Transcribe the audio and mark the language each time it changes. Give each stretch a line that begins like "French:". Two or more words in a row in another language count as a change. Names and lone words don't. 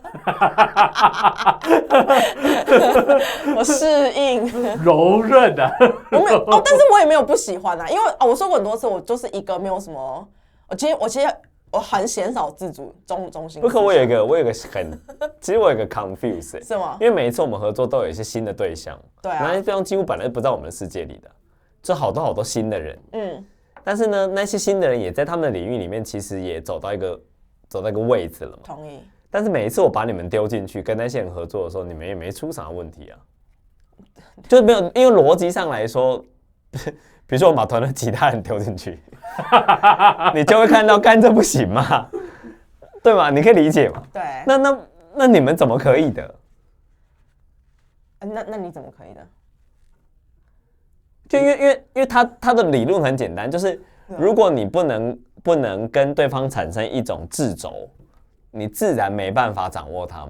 Chinese: 我適應，柔韌的。我沒有但是我也沒有不喜歡啊，因為我說過很多次，我就是一個沒有什麼，其實我很鮮少自主中心。不可，我有一个其實我有一個 confuse，是嗎？因為每一次我們合作都有一些新的對象，對啊，那些對象幾乎本來就不在我們的世界裡的，就好多新的人，但是呢，那些新的人也在他們的領域裡面，其實也走到一個位置了嘛。同意。但是每一次我把你們丟進去跟那些人合作的時候，你們也沒出啥問題啊，就是沒有，因為邏輯上來說，比如說我把團隊其他人丟進去，你就會看到幹這不行嘛，對嗎？你可以理解嘛？對。那你們怎麼可以的？那你怎麼可以的？就因為他的理論很簡單，就是如果你不能跟對方產生一種掣肘，你自然沒辦法掌握它嘛。